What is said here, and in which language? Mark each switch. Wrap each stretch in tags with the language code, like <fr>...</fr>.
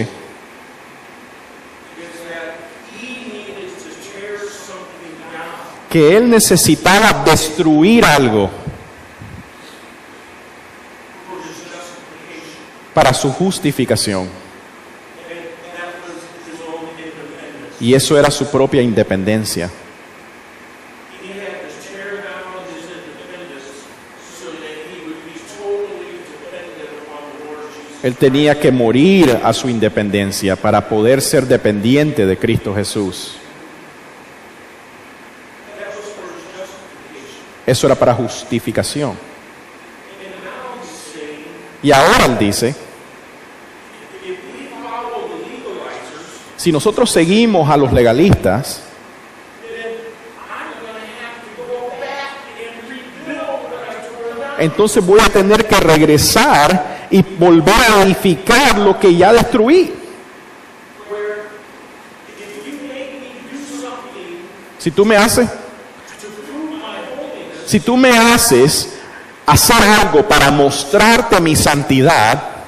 <en>is that he needed to tear something down</en> <es>que él necesitaba destruir algo</es> <en>for his justification.</en> <es>para su justificación.</es> <en>And that was his own independence.</en> <es>Y eso era su propia independencia.</es> <en>He had to tear down his independence so that he would be totally dependent upon the Lord Jesus.</en> <es>Él tenía que morir a su independencia para poder ser dependiente de Cristo Jesús.</es> <en>That was for his justification.</en> <es>Eso era para justificación.</es> <en>And now he's saying,</en> <es>Y ahora él dice,</es> <en>if we follow the legalizers,</en> <es>si nosotros seguimos a los legalistas,</es> <en>then I'm going to have to go back and rebuild what I tore down.</en> <es>entonces voy a tener que regresar y volver a edificar lo que ya destruí.</es> <en>Where if you make me do something</en> <es>Si tú me haces,</es> <en>to prove my holiness,</en> <es>si tú me haces hacer algo para mostrarte mi santidad,</es>